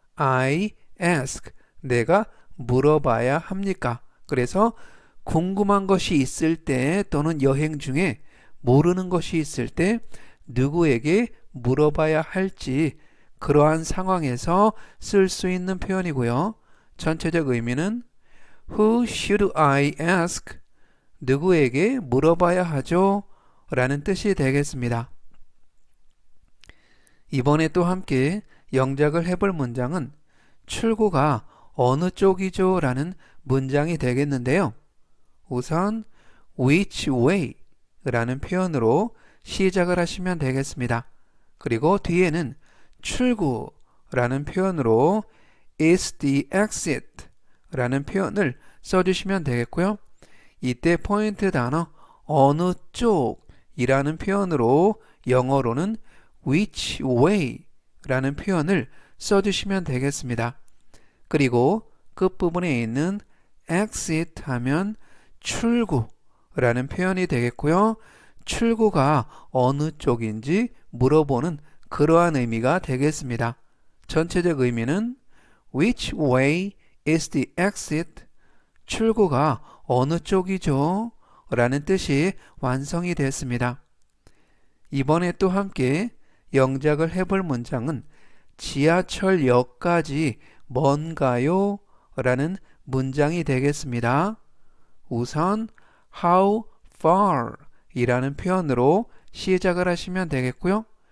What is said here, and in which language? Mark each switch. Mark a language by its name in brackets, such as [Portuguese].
[English] I ask [Korean] 내가 물어봐야 합니까? 그래서 궁금한 것이 있을 때 또는 여행 중에 모르는 것이 있을 때 누구에게 물어봐야 할지 그러한 상황에서 쓸 수 있는 표현이고요. 전체적 의미는 [English] Who should I ask? [Korean] 누구에게 물어봐야 하죠? 라는 뜻이 되겠습니다. 이번에 또 함께 영작을 해볼 문장은 출구가 어느 쪽이죠? 라는 문장이 되겠는데요. 우선 [English] which way [Korean] 라는 표현으로 시작을 하시면 되겠습니다. 그리고 뒤에는 출구라는 표현으로 [English] is the exit [Korean] 라는 표현을 써주시면 되겠고요. 이때 포인트 단어 어느 쪽이라는 표현으로 영어로는 [English] which way [Korean] 라는 표현을 써주시면 되겠습니다. 그리고 끝부분에 있는 exit 하면 출구라는 표현이 되겠고요. 출구가 어느 쪽인지 물어보는 그러한 의미가 되겠습니다. 전체적 의미는 [English] which way is the exit? [Korean] 출구가 어느 쪽이죠? 라는 뜻이 완성이 됐습니다. 이번에 또 함께 영작을 해볼 문장은 지하철역까지 먼가요? 라는 문장이 되겠습니다. 우선 [English] how far [Korean] 이라는 표현으로 시작을 하시면 되겠고요.